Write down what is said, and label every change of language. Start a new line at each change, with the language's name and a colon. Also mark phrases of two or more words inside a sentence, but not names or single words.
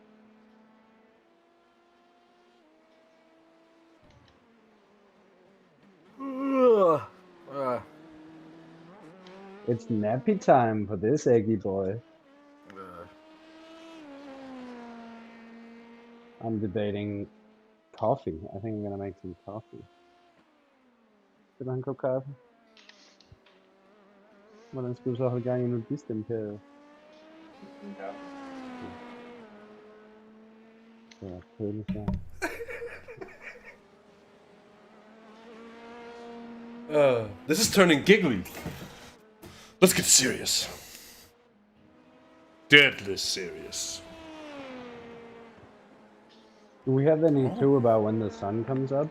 English: It's nappy time for this eggy boy. I'm debating coffee. I think I'm gonna make some coffee.
Danish: Skal du have en kop kaffe? Hvordan skal du så holde gang i nudistimperiet? Det er kedeligt der.
English: This is turning giggly. Let's get serious. Deadly serious. Do we have any clue about when the sun comes up?